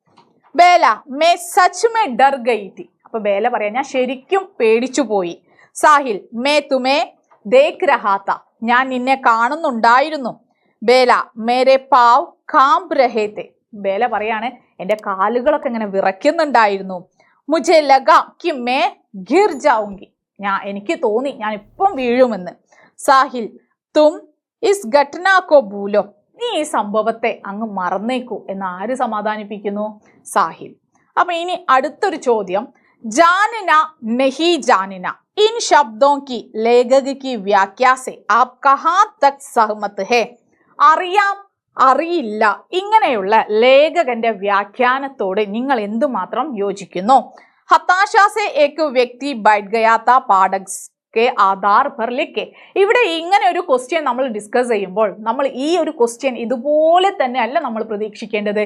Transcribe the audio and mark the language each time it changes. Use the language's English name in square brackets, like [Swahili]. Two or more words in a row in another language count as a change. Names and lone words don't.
[Malayalam] ബേല [Hindi] मैं सच में डर गई थी, [Malayalam] അപ്പൊ ബേല പറയാ ഞാൻ ശരിക്കും പേടിച്ചു പോയി. [Hindi] साहिल मैं तुम्हें देख रहा था, [Malayalam] ഞാൻ നിന്നെ കാണുന്നുണ്ടായിരുന്നു. ബേല [Hindi] मेरे पाँव काँप रहे थे, [Malayalam] ബേല പറയാണ് എന്റെ കാലുകളൊക്കെ ഇങ്ങനെ വിറയ്ക്കുന്നുണ്ടായിരുന്നു. [Hindi] മുझे लगा कि मैं गिर जाऊंगी, [Malayalam] എനിക്ക് തോന്നി ഞാൻ ഇപ്പം വീഴുമെന്ന്. സാഹിൽ [Hindi] तुम इस घटना को भूलो, [Malayalam] നീ ഈ സംഭവത്തെ അങ്ങ് മറന്നേക്കൂ എന്ന് ആര് സമാധാനിപ്പിക്കുന്നു, സാഹിൽ. അപ്പൊ ഇനി അടുത്തൊരു ചോദ്യം, [Hindi] जानना नहीं जानना इन शब्दों की लेखक की व्याख्या से आप कहां तक सहमत है. [Malayalam] അറിയാം, അറിയില്ല, ഇങ്ങനെയുള്ള ലേഖകന്റെ വ്യാഖ്യാനത്തോട് നിങ്ങൾ എന്തുമാത്രം യോജിക്കുന്നു. [Hindi] हताशा से एक व्यक्ति बैठ गया था पाठक के आधार पर लिखें, [Malayalam] ഇവിടെ ഇങ്ങനെ ഒരു ക്വസ്റ്റ്യൻ നമ്മൾ ഡിസ്കസ് ചെയ്യുമ്പോൾ നമ്മൾ ഈ ഒരു ക്വസ്റ്റ്യൻ ഇതുപോലെ തന്നെ അല്ല നമ്മൾ പ്രതീക്ഷിക്കേണ്ടത്.